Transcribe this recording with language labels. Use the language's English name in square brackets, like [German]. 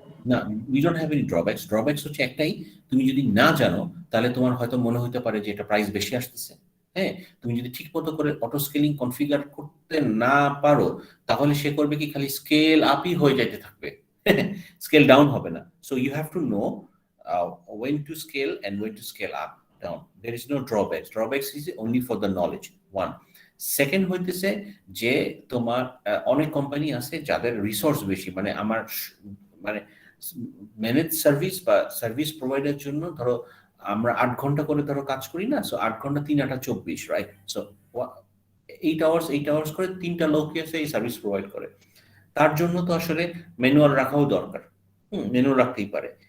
[English] না, we don't have any drawbacks. [Bangla] Drawbacks হচ্ছে একটাই, তুমি যদি না জানো তাহলে তোমার হয়তো মনে হতে পারে যে এটা প্রাইস বেশি আসতেছে, হ্যাঁ, তুমি যদি ঠিক মতো করে অটো স্কেলিং কনফিগার করতে না পারো তাহলে সে করবে কি, খালি স্কেল আপই হয়ে যাইতে থাকবে, স্কেল ডাউন হবে না। [English] So you have to know when to scale and when to scale up down. There is no drawbacks is only for the knowledge, one. [Bangla] Second হইতেছে যে তোমার অনেক কোম্পানি আছে যাদের রিসোর্স বেশি, মানে আমার মানে ম্যানেজ সার্ভিস বা সার্ভিস প্রোভাইডের জন্য ধরো আমরা 8 ঘন্টা করে ধরো কাজ করি না, সো 8 ঘন্টা 3 8 24, রাইট? সো 8 আওয়ার্স করে 3টা লোকই আছে এই সার্ভিস প্রোভাইড করে, তার জন্য তো আসলে ম্যানুয়াল রাখাও দরকার, ম্যানুয়াল রাখতেই পারে।